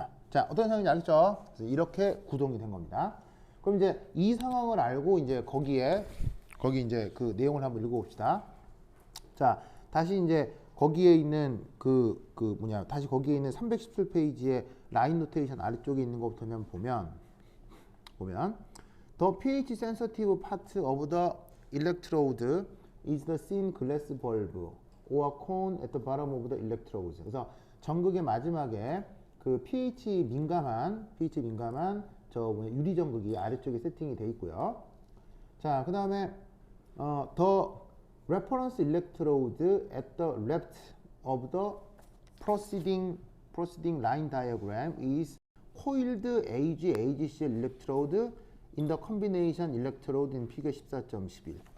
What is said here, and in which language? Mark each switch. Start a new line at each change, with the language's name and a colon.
Korean: 자, 어떤 상황인지 알겠죠? 그래서 이렇게 구동이 된 겁니다. 그럼 이제 이 상황을 알고 이제 거기 이제 그 내용을 한번 읽어봅시다. 자, 다시 이제 거기에 있는 다시 거기에 있는 317페이지의 라인 노테이션 아래쪽에 있는 것부터 보면
English: the pH sensitive part of the electrode is the thin glass bulb or cone at the bottom of the electrodes.
Korean: 그래서 전극의 마지막에 그 pH 민감한 저 유리 전극이 아래쪽에 세팅이 되어 있고요. 자, 그 다음에
English: the reference electrode at the left of the proceeding line diagram is coiled AgCl electrode in the combination electrode in figure 14.11.